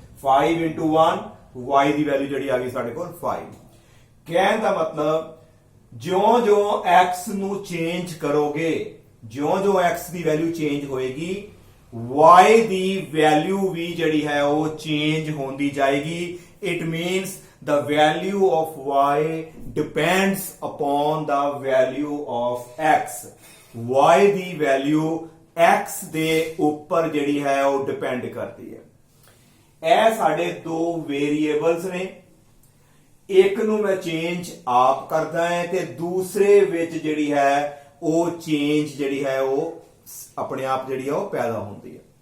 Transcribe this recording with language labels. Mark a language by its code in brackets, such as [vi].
[pa] 5 into 1, y ਦੀ value ਜਿਹੜੀ ਆ ਗਈ ਸਾਡੇ ਕੋਲ 5. ਕਹਿਣ ਦਾ ਮਤਲਬ ਜਿਉਂ-ਜਿਉਂ x ਨੂੰ ਚੇਂਜ ਕਰੋਗੇ, ਜਿਉਂ-ਜਿਉਂ x ਦੀ ਵੈਲਿਊ ਚੇਂਜ ਹੋਏਗੀ, y ਦੀ ਵੈਲਿਊ ਵੀ ਜਿਹੜੀ ਹੈ ਉਹ ਚੇਂਜ ਹੁੰਦੀ ਜਾਏਗੀ. [en] It means the value of y depends upon the value of x. [pa] y ਦੀ value x ਦੇ ਉੱਪਰ ਜਿਹੜੀ ਹੈ ਉਹ ਡਿਪੈਂਡ ਕਰਦੀ ਹੈ. ਇਹ ਸਾਡੇ ਦੋ ਵੇਰੀਏਬਲਸ ਨੇ. ਇੱਕ ਨੂੰ ਮੈਂ ਚੇਂਜ ਆਪ ਕਰਦਾ ਹੈ ਤੇ ਦੂਸਰੇ ਵਿੱਚ ਜਿਹੜੀ ਹੈ ਉਹ ਚੇਂਜ ਜਿਹੜੀ ਹੈ ਉਹ ਆਪਣੇ ਆਪ ਜਿਹੜੀ ਹੈ ਉਹ ਪੈਦਾ ਹੁੰਦੀ ਹੈ.